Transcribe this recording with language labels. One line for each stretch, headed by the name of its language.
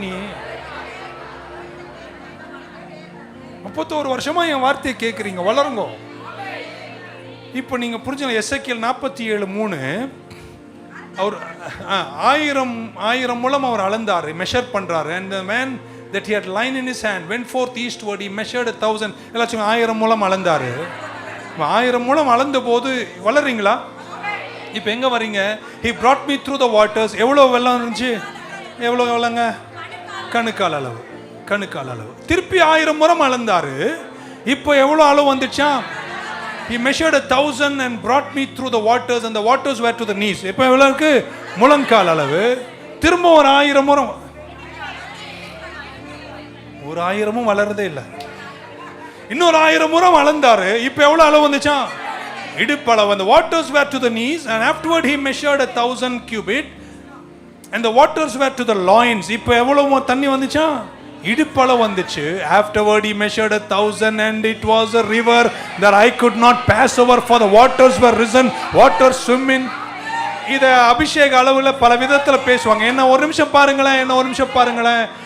Tamil: நீ 31 வருஷமா என் வார்த்தையை கேட்குறீங்க, வளருங்க. இப்போ நீங்க புரிஞ்சுங்க. எசேக்கியேல் 47:3 அவர் 1000 முழம் அவர் அளந்தாரு, மெஷர் பண்றாரு.
English: and the man that he had line in his hand went forth eastward, he measured 1000.
Tamil: எல்லாச்சும் 1000 முழம் அளந்தாரு. 1000 முழம் அளந்த போது வளர்றீங்களா? இப்போ எங்க வரீங்க?
English: he brought me through the waters.
Tamil: எவ்வளவு வெள்ளம் இருந்துச்சு? எவ்வளோங்க? கணுக்கால் அளவு. கணுக்கால் அளவு. திருப்பி 1000 முறை அளந்தாரு. இப்போ எவ்வளோ அளவு வந்துச்சா?
English: He measured 1000 and brought me through the waters and the waters were to the knees.
Tamil: இப்போ எவ்வளோ இருக்கு? முழங்கால் அளவு. திரும்ப ஒரு 1000 முறை. ஒரு 1000மும் வளர்றதே இல்லை. இன்னொரு 1000 முறை அளந்தாரு. இப்போ எவ்வளோ அளவு வந்துச்சா? இடுப்பளவு.
English: The waters were to the knees and afterward he measured 1000 cubits and the waters were to the loins.
Tamil: இப்போ எவ்வளவு தண்ணி வந்துச்சா? இடுப்பளவு வந்துச்சு.
English: Afterward he measured 1000 and it was a river that I could not pass over for the waters were risen, water swim in.
Tamil: இத அபிஷேக அளவுல பல விதத்துல பேசுவாங்க. என்ன ஒரு நிமிஷம் பாருங்களேன்.